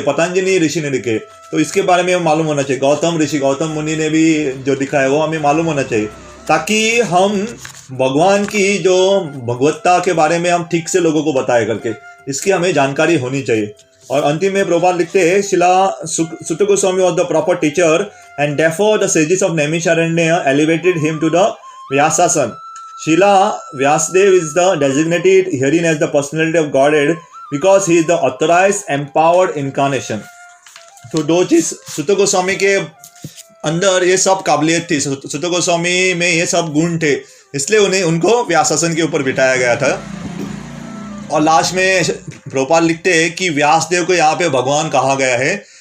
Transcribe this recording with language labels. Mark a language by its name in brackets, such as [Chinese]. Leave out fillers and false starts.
[Hindi] पतंजलि ऋषि ने लिखे. तो इसके बारे में मालूम होना चाहिए. गौतम मुनि ने भी जो लिखा है वो हमें मालूम होना चाहिए, ताकि हम भगवान की जो भगवत्ता के बारे में हम ठीक से लोगों को बताए करके, इसकी हमें जानकारी होनी चाहिए. और अंतिम में प्रभुपाद लिखते हैं, [English] Srila Suta Goswami was the proper teacher and therefore the sages of Naimisharanya elevated him to the Vyasasana. Srila Vyasadeva is the designated herein as the personality of Godhead because he is the authorized empowered incarnation. [Hindi] तो दो चीज सुत गोस्वामी के अंदर ये सब काबिलियत थी, सुत गोस्वामी में ये सब गुण थे, इसलिए उनको व्यासासन के ऊपर बिठाया गया था. और लास्ट में प्रभुपाद लिखते हैं कि व्यासदेव को यहाँ पे भगवान कहा गया है.